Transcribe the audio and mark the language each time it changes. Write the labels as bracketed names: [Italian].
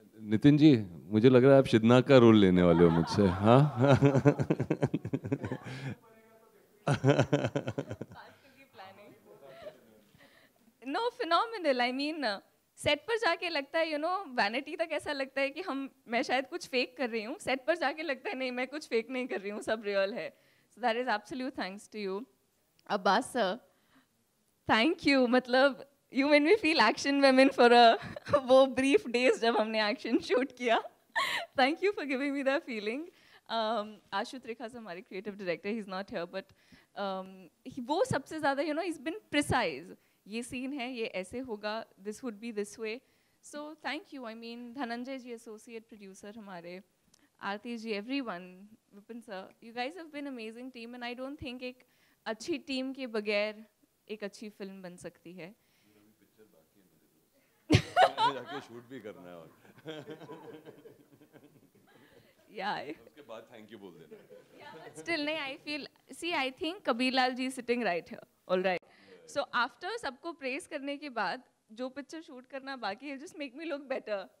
[Hindi] नितिन जी, मुझे लग रहा है आप शिदना का रोल लेने वाले हो मुझसे, हाँ? [English] No, phenomenal. I mean, [Hindi] set पर जाके लगता है वैनिटी तक ऐसा लगता है कि मैं शायद कुछ फेक कर रही हूँ, सेट पर जाके लगता है नहीं मैं कुछ फेक नहीं कर रही हूँ, सब रियल है. [English] So that is absolute thanks to you. Abbas sir, thank you. [Hindi] मतलब [English] you made me feel action women for [Hindi] वो [English] brief days [Hindi] जब हमने action shoot किया. [English] Thank you for giving me that feeling. Ashu Trikhas [Hindi] हमारे [English] creative director, he's not here, but [Hindi] वो सबसे ज़्यादा [English] he's been precise. [Hindi] ये सीन है, ये ऐसे होगा, [English] this would be this way. So thank you. I mean, Dhananjay ji, associate producer [Hindi] हमारे, [English] Aarti ji, everyone, Vipin sir, you guys have been amazing team, and I don't think [Hindi] एक अच्छी team के बगैर एक अच्छी फिल्म बन सकती है. जाके शूट भी करना है और उसके बाद थैंक यू बोल देना. [English] Yeah, but still [Hindi] नहीं, [English] I feel, see, I think Kabir Lal ji is sitting right here, all right. So after [Hindi] सबको praise करने के बाद जो पिक्चर शूट करना बाकी है, [English] just make me look better.